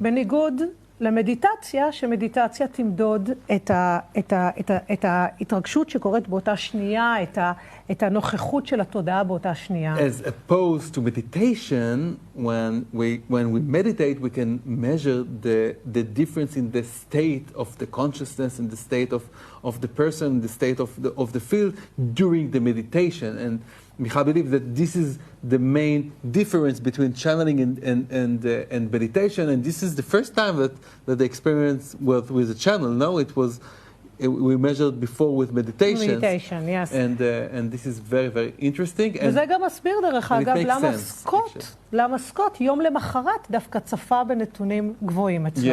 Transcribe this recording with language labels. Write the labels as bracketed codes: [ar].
[he] בניגוד למדיטציה, שמדיטציה תמדוד את ההתרגשות שקורית באותה שנייה, את הנוכחות של התודעה באותה שנייה. [en] As opposed to meditation, when we meditate, we can measure the difference in the state of the consciousness and the state of the person, the state of the field during the meditation. And Michal believes that this is the main difference between channeling and meditation, and this is the first time that the experience with a channel. No, we measured before with meditation. Meditation, yes. And this is very, very interesting. [he] וזה גם מסביר דרך אגב למה סקוט יום למחרת דווקא צפה בנתונים גבוהים אצלו.